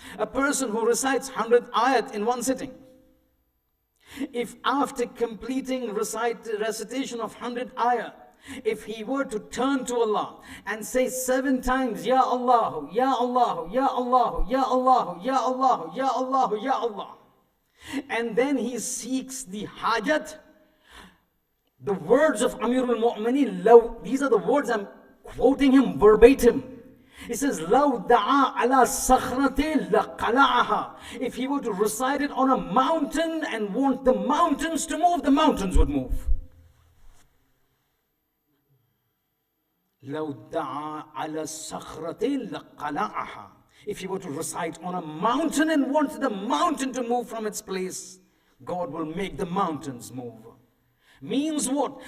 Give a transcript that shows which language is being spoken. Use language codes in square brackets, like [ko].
[en] A person who recites 100 ayat in one sitting. If after completing recitation of 100 ayat, if he were to turn to Allah and say 7 times, Ya Allah, Ya Allah, Ya Allah, Ya Allah, Ya Allah, Ya Allah, Ya Allah, and then he seeks the hajat, the words of Amir al-Mu'minin, these are the words I'm quoting him verbatim. He says, [ar] لَوْ دَعَا عَلَى صَخْرَةٍ لَقَلَعَهَا. [en] If he were to recite it on a mountain and want the mountains to move, the mountains would move. [ar] لَوْ دَعَا عَلَى صَخْرَةٍ لَقَلَعَهَا. [en] If he were to recite on a mountain and want the mountain to move from its place, God will make the mountains move. Means what?